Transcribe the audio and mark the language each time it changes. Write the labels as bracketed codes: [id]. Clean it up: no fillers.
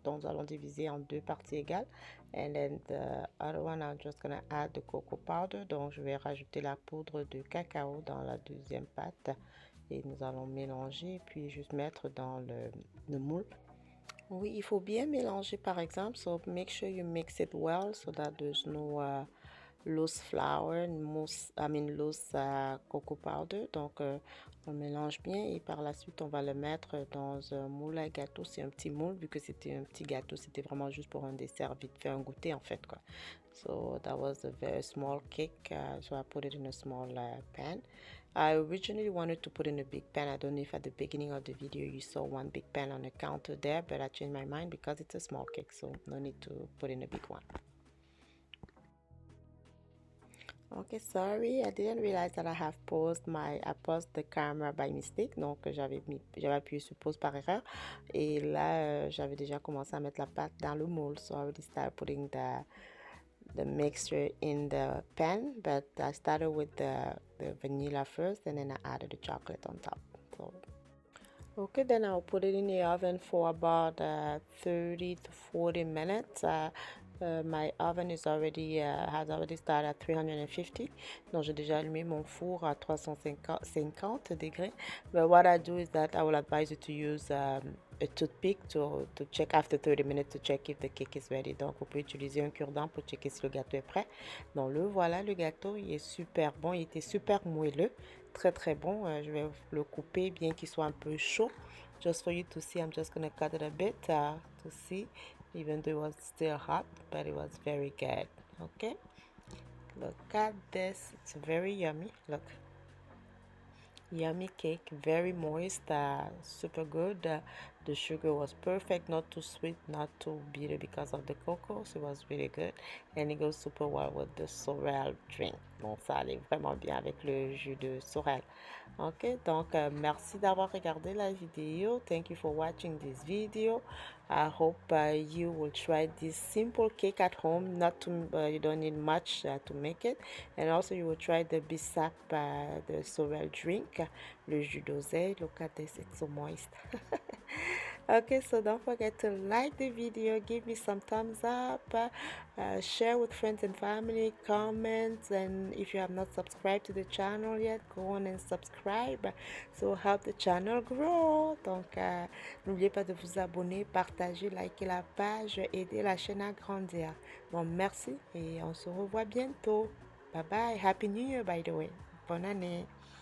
[fr] Donc, nous allons diviser en 2 parties égales. [en] And then the other one, I'm just gonna add the cocoa powder. [fr] Donc, je vais rajouter la poudre de cacao dans la deuxième pâte. Et nous allons mélanger, puis juste mettre dans le moule. Oui, il faut bien mélanger par exemple. [en] So make sure you mix it well so that there's no loose flour, loose cocoa powder. [fr] Donc, on mélange bien et par la suite, on va le mettre dans un moule à gâteau. C'est un petit moule, vu que c'était un petit gâteau, c'était vraiment juste pour un dessert, vite fait, un goûter en fait, quoi. [en] So that was a very small cake, so I put it in a small pan. I originally wanted to put in a big pan. I don't know if at the beginning of the video you saw one big pan on the counter there, but I changed my mind because it's a small cake, so no need to put in a big one. Okay, sorry, I didn't realize that I paused the camera by mistake. [fr] Donc, j'avais appuyé sur pause par erreur. Et là, j'avais déjà commencé à mettre la pâte dans le moule. [en] So I already started putting the mixture in the pan, but I started with the vanilla first, and then I added the chocolate on top. So, okay, then I'll put it in the oven for about 30 to 40 minutes. My oven has already started at 350. [fr] Donc, j'ai déjà allumé mon four à 350 degrés. [en] But what I do is that I will advise you to use a toothpick to check after 30 minutes to check if the cake is ready. [fr] Donc, vous pouvez utiliser un cure-dent pour checker si le gâteau est prêt. Donc, voilà, le gâteau, il est super bon. Il était super moelleux. Très, très bon. Je vais le couper bien qu'il soit un peu chaud. [en] Just for you to see, I'm just going to cut it a bit to see. Even though it was still hot, but it was very good. Okay, look at this. It's very yummy. Look, yummy cake, very moist, super good. The sugar was perfect, not too sweet, not too bitter because of the cocoa, so it was really good. And it goes super well with the sorrel drink. [fr] Donc ça allait vraiment bien avec le jus de sorrel. Ok, donc merci d'avoir regardé la vidéo. [en] Thank you for watching this video. I hope you will try this simple cake at home. You don't need much to make it. And also you will try the Bissap, the sorrel drink, [fr] le jus d'oseille. [en] Look at this, it's so moist. Okay, so don't forget to like the video, give me some thumbs up, share with friends and family, comment, and if you have not subscribed to the channel yet, go on and subscribe, so help the channel grow. [fr] Donc n'oubliez pas de vous abonner, partager, liker la page, aider la chaîne à grandir. Bon, merci et on se revoit bientôt. [en] Bye bye. Happy New Year, by the way. [fr] Bonne année.